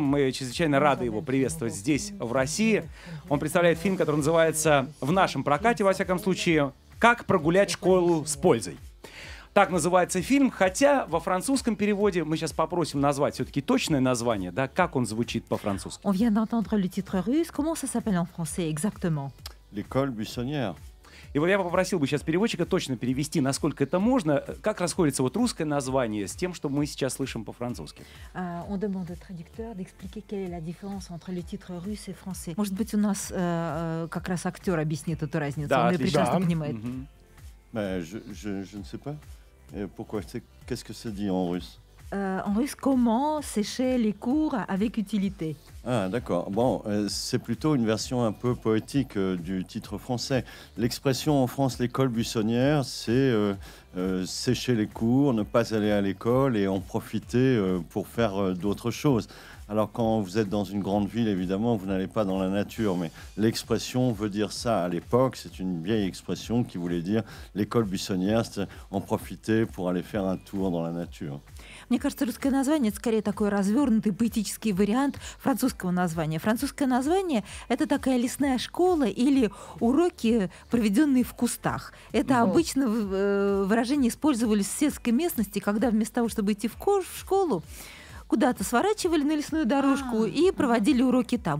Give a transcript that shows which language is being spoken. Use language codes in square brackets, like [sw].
[ru] Мы чрезвычайно рады его приветствовать здесь, в России. Он представляет фильм, который называется в нашем прокате, во всяком случае, «Как прогулять школу с пользой». Так называется фильм, хотя во французском переводе мы сейчас попросим назвать все-таки точное название, да, как он звучит по-французски. [fr] On vient d'entendre le titre russe. Comment ça s'appelle en français exactement? L'école buissonnière. [ru] И вот я попросил бы сейчас переводчика точно перевести, насколько это можно, как расходится вот русское название с тем, что мы сейчас слышим по-французски. [fr] On demande au traducteur d'expliquer quelle est la différence entre le titre russe et français. [ru] Может быть, у нас как раз актер объяснит эту разницу. Да, Он ее отлично. прекрасно понимает. [fr] Je ne sais pas. Pourquoi? Qu'est-ce que c'est dit en russe? En russe, comment sécher les cours avec utilité? Ah, d'accord. Bon, c'est plutôt une version un peu poétique du titre français. L'expression en France, l'école buissonnière, c'est sécher les cours, ne pas aller à l'école et en profiter pour faire d'autres choses. Alors quand vous êtes dans une grande ville, évidemment, vous n'allez pas dans la nature, mais l'expression veut dire ça. À l'époque, c'est une vieille expression qui voulait dire l'école buissonnière, c'est en profiter pour aller faire un tour dans la nature. [ru] Мне кажется, русское название — это скорее такой развернутый поэтический вариант французского названия. Французское название — это такая лесная школа или уроки, проведенные в кустах. Это обычно выражение использовались в сельской местности, когда вместо того, чтобы идти в школу, куда-то сворачивали на лесную дорожку и проводили уроки там.